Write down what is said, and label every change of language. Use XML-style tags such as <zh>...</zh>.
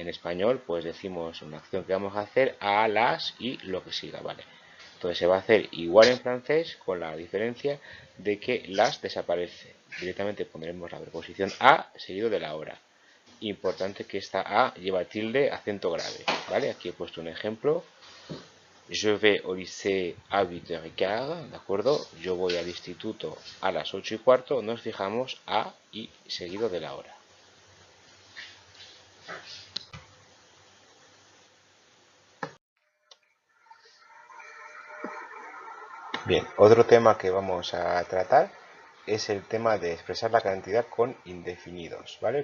<es>En español, pues decimos una acción que vamos a hacer a las y lo que siga, ¿vale? Entonces se va a hacer igual en francés con la diferencia de que las desaparece. Directamente pondremos la preposición a seguido de la hora. Importante que esta a lleva tilde, acento grave, ¿vale? Aquí he puesto un ejemplo.</es> <fr>Je vais au lycée à 8h15,</fr> <es>¿de acuerdo? Yo voy al instituto a las 8:15. Nos fijamos a y seguido de la hora. Bien, otro tema que vamos a tratar es el tema de expresar la cantidad con indefinidos, ¿vale?</es>